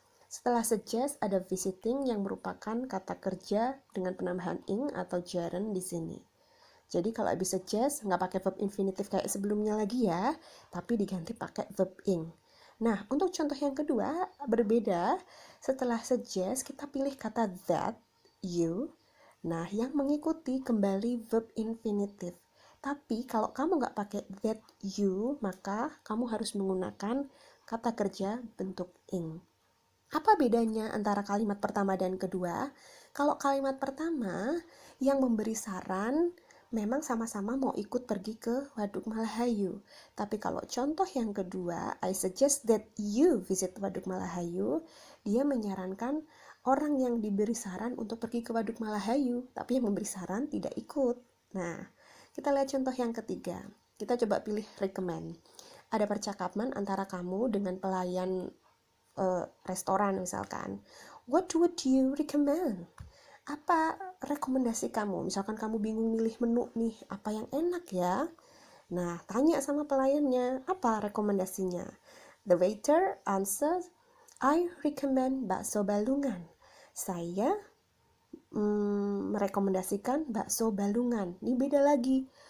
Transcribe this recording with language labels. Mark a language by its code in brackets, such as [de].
[id] Setelah suggest ada visiting yang merupakan kata kerja dengan penambahan ing atau gerund di sini. Jadi kalau habis suggest nggak pakai verb infinitive kayak sebelumnya lagi ya, tapi diganti pakai verb ing. Nah, untuk contoh yang kedua berbeda. Setelah suggest kita pilih kata that, you. Nah, yang mengikuti kembali verb infinitive. Tapi kalau kamu nggak pakai that, you, maka kamu harus menggunakan kata kerja bentuk ing. Apa bedanya antara kalimat pertama dan kedua? Kalau kalimat pertama yang memberi saran memang sama-sama mau ikut pergi ke Waduk Malahayu. Tapi kalau contoh yang kedua, [en] I suggest that you visit Waduk Malahayu, [id] dia menyarankan orang yang diberi saran untuk pergi ke Waduk Malahayu, tapi yang memberi saran tidak ikut. Nah, kita lihat contoh yang ketiga. Kita coba pilih recommend. Ada percakapan antara kamu dengan pelayan restoran misalkan. [en] What would you recommend? [id] Apa rekomendasi kamu? Misalkan kamu bingung milih menu nih, apa yang enak ya? Nah, tanya sama pelayannya, apa rekomendasinya? [en] The waiter answers, I recommend bakso Balungan. [id] Saya merekomendasikan bakso Balungan. Ini beda lagi.